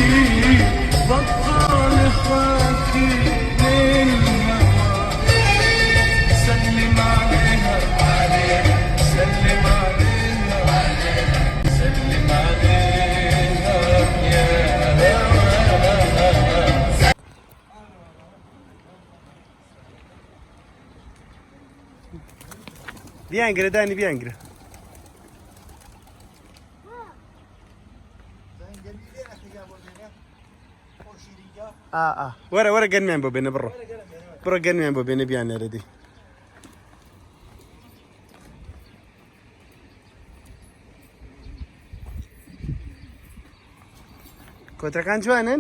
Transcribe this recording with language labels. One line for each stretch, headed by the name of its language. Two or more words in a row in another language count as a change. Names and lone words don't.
Arabic: بطل اخواتي للهوى سلم عليها سلم عليها سلم عليها يا هوى
Central Kurdish: بیانگرە دانی بیانگرە وەرە گەنمیان بۆ بێنە بڕۆ گەنمیان بۆ بێنە بیانێرە دی کۆترەکان جوانن؟